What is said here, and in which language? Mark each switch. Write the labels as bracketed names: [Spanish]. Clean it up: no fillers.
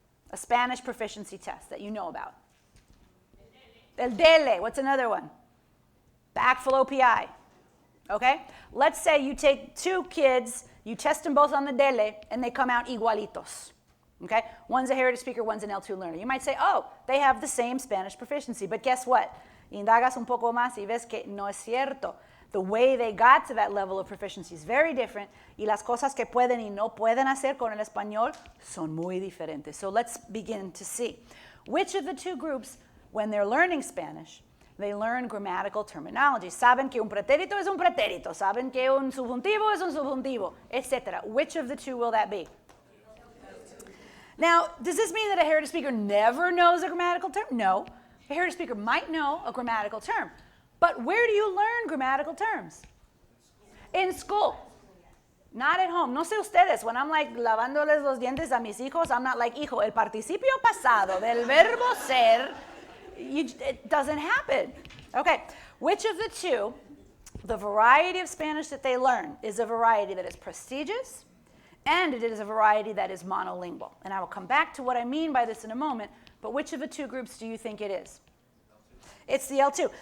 [English] A Spanish proficiency test that you know about. El DELE, what's another one? The ACTFL OPI, okay? Let's say you take 2 kids, you test them both on the DELE, and they come out igualitos, okay? One's a heritage speaker, one's an L2 learner. You might say, oh, they have the same Spanish proficiency, but guess what? [Spanish] Indagas un poco más y ves que no es cierto. [English] The way they got to that level of proficiency is very different, [Spanish] y las cosas que pueden y no pueden hacer con el español son muy diferentes. [English] So let's begin to see. Which of the 2 groups, when they're learning Spanish, they learn grammatical terminology? [Spanish] Saben que un pretérito es un pretérito, saben que un subjuntivo es un subjuntivo, etc. [English] Which of the 2 will that be? Now, does this mean that a heritage speaker never knows a grammatical term? No. A heritage speaker might know a grammatical term. But where do you learn grammatical terms? In school. Not at home. [Spanish] No sé ustedes, [English] when I'm [Spanish] lavándoles los dientes a mis hijos, [English] I'm not like, [Spanish] hijo, el participio pasado del verbo ser, [English] it doesn't happen. Okay, which of the 2, the variety of Spanish that they learn is a variety that is prestigious, and it is a variety that is monolingual. And I will come back to what I mean by this in a moment, but which of the 2 groups do you think it is? It's the L2.